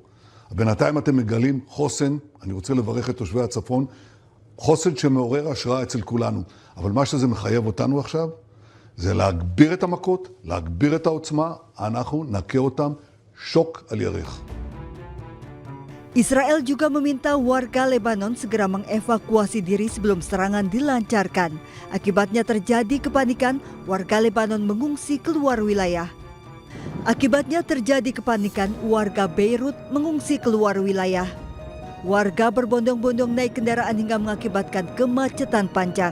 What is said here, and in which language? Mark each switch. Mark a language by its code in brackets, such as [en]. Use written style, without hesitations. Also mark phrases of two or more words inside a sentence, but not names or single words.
[he] בינתיים אתם מגלים חוסן, אני רוצה לברך את תושבי הצפון, חוסן שמעורר השראה אצל כולנו. אבל מה שזה מחייב אותנו עכשיו, זה להגביר את המכות, להגביר את העוצמה, אנחנו נכה אותם שוק על ירך. [id] Israel juga meminta warga Lebanon segera mengevakuasi diri sebelum serangan dilancarkan. Akibatnya terjadi kepanikan, warga Lebanon mengungsi keluar wilayah. Akibatnya terjadi kepanikan, warga Beirut mengungsi keluar wilayah. Warga berbondong-bondong naik kendaraan hingga mengakibatkan kemacetan panjang.